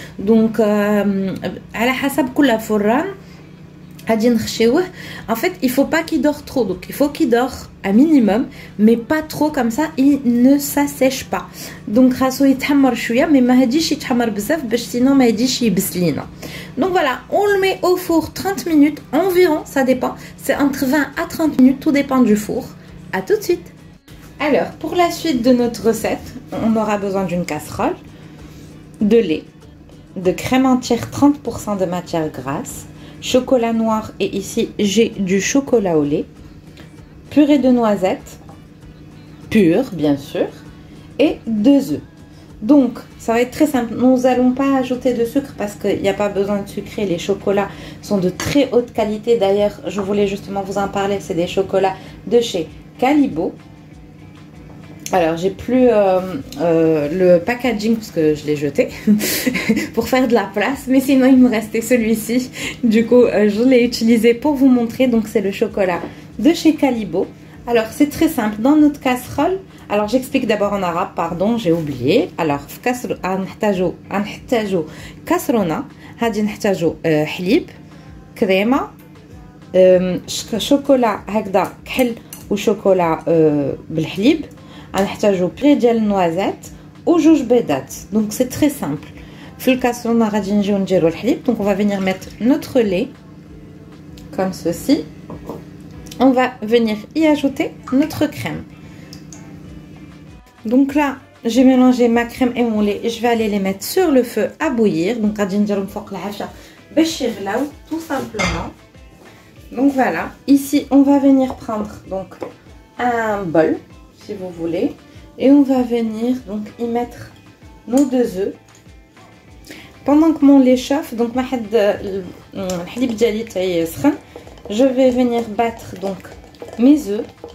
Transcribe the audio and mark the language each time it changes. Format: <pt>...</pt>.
<ar>donc على حسب كل فران غادي نخشيوه.</ar> <fr>en fait il faut pas qu'il dort trop, donc il faut qu'il dort un minimum mais pas trop, comme ça il ne s'assèche pas.</fr> <ar>donc خاصو يتحمر شويه mais ما هاديش يتحمر بزاف باش sinon ما يجيش يبس لينا.</ar> <fr>donc voilà, on le met au four 30 minutes environ, ça dépend, c'est entre 20 à 30 minutes, tout dépend du four. À tout de suite. Alors pour la suite de notre recette, on aura besoin d'une casserole, de lait, de crème entière 30% de matière grasse, chocolat noir, et ici j'ai du chocolat au lait, purée de noisettes pure bien sûr, et 2 œufs. donc ça va être très simple, nous allons pas ajouter de sucre parce qu'il n'y a pas besoin de sucrer, les chocolats sont de très haute qualité. D'ailleurs je voulais justement vous en parler, c'est des chocolats de chez Calibo. alors j'ai plus le packaging parce que je l'ai jeté pour faire de la place, mais sinon il me restait celui-ci, du coup je l'ai utilisé pour vous montrer. donc c'est le chocolat de chez Calibo. alors c'est très simple, dans notre casserole, alors j'explique d'abord en arabe, pardon j'ai oublié.</fr> <ar>alors في كسر نحتاجو كسرونه، غادي نحتاجو حليب، كريمه، شوكولا هكذا كحل وشوكولا بالحليب، غنحتاجو بيغي ديال النوازات وجوج بيضات.</ar> <fr>donc c'est très simple.</fr> <ar>في الكاسرونه غادي نجيو نديرو الحليب.</ar> <fr>donc on va venir mettre notre lait comme ceci. on va venir y ajouter notre crème. donc là j'ai mélangé ma crème et mon lait et je vais aller les mettre sur le feu à bouillir.</fr> <ar>donc غادي نديرهم فوق العافيه باش يغلاو</ar> <fr>tout simplement. donc voilà, ici on va venir prendre donc un bol si vous voulez, et on va venir donc y mettre nos 2 œufs. pendant que mon lait chauffe, donc</fr> <ar>الحليب ديالي تيسخن,</ar> <fr>je vais venir battre donc mes œufs.</fr>